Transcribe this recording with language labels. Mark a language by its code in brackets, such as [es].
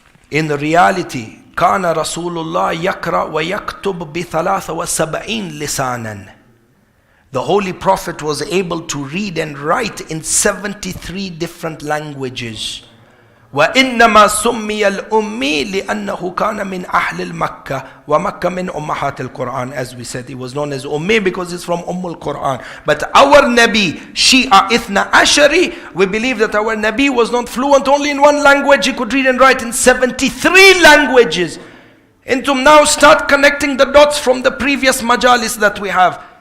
[en] In reality, [ar] كان رسول الله يقرأ ويكتب ب73 لسانا. [en] The Holy Prophet was able to read and write in 73 different languages. [ar] وإنما سمي الأمي لأنه كان من أهل مكة ومكة من أمهات القرآن. [en] As we said, he was known as Ummi because he's from Quran. But our Nabi, Shia Ithna Ashari, we believe that our Nabi was not fluent only in one language. He could read and write in 73 languages. And to now start connecting the dots from the previous majalis that we have.